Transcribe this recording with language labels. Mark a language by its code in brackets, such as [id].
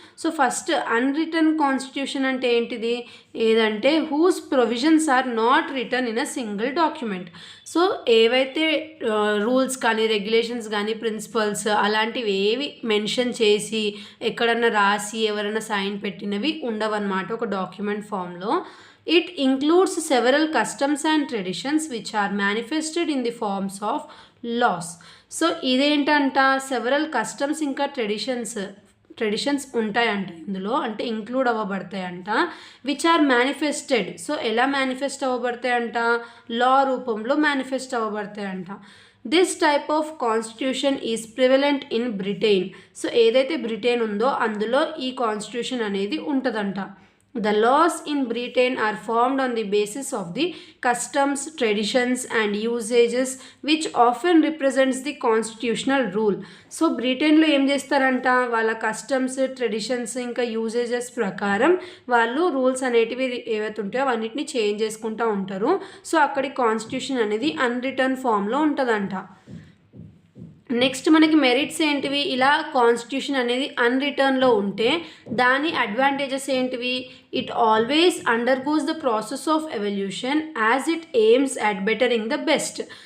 [en] so first unwritten constitution [te] అంటే ఏంటిది? ఏదంటే [en] Whose provisions are not written in a single document. [te] So ఏవైతే rules కానీ రెగ్యులేషన్స్ కానీ ప్రిన్సిపల్స్ అలాంటివి ఏవి మెన్షన్ చేసి ఎక్కడన్నా రాసి ఎవరైనా సైన్ పెట్టినవి ఉండవన్నమాట ఒక డాక్యుమెంట్ ఫామ్లో. [en] It includes several customs and traditions which are manifested in the forms of laws. [te] So ఇదేంటంట, several customs ఇంకా ట్రెడిషన్స్ ఉంటాయంట ఇందులో, అంటే include అవ్వబడతాయంట. [en] Which are manifested. [te] So ఎలా మేనిఫెస్ట్ అవ్వబడతాయంట, లా రూపంలో manifest అవ్వబడతాయంట. [en] This type of constitution is prevalent in Britain. [te] So ఏదైతే Britain ఉందో అందులో ఈ కాన్స్టిట్యూషన్ అనేది ఉంటుందంట. [en] The laws in Britain are formed on the basis of the customs, traditions and usages which often represents the constitutional rule. [te] So బ్రిటన్లో ఏం చేస్తారంట, వాళ్ళ కస్టమ్స్, ట్రెడిషన్స్ ఇంకా యూసేజెస్ ప్రకారం వాళ్ళు రూల్స్ అనేటివి ఏవైతే ఉంటాయో అవన్నిటిని చేంజ్ చేసుకుంటూ ఉంటారు. సో అక్కడి కాన్స్టిట్యూషన్ అనేది అన్రిటర్న్ ఫామ్లో ఉంటుందంట. నెక్స్ట్ మనకి మెరిట్స్ ఏంటివి, ఇలా కాన్స్టిట్యూషన్ అనేది అన్రిటర్న్లో ఉంటే దాని అడ్వాంటేజెస్ ఏంటివి, [en] It always undergoes the process of evolution as it aims at bettering the best.